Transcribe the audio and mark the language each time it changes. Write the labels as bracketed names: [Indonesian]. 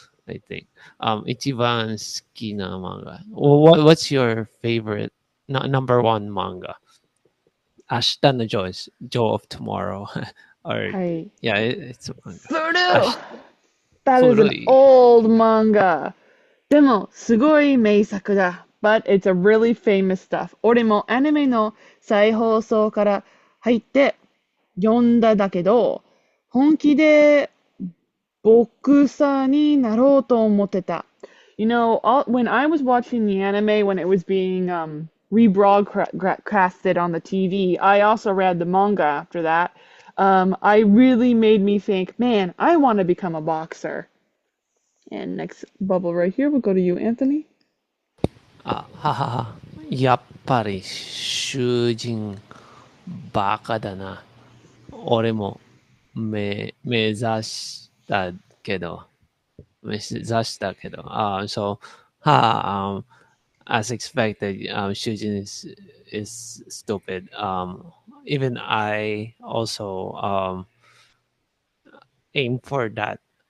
[English] I think. [Japanese] 一番好きな漫画. [English] What's your favorite, number one manga? [Japanese] 明日の [English] Joy is Joy of Tomorrow. Or, Hi. yeah, it's a manga. [Japanese] Suru! し [English] That is an [Japanese] 古い。 [English] old manga. [Japanese] でも、すごい名作だ。 [English] But it's a really famous stuff. [Japanese] 俺もアニメの再放送から入って読んだだけど、本気でボクサーになろうと思ってた。 [English] You know, when I was watching the anime when it was being rebroadcasted on the TV, I also read the manga after that. I really made me think, man, I want to become a boxer. And next bubble right here, we'll go to you, Anthony. ははは。 [Japanese] やっぱり囚人バカだな。俺も目指したけど、 [English] so, as expected, Shujin is stupid. Even I also aim for that.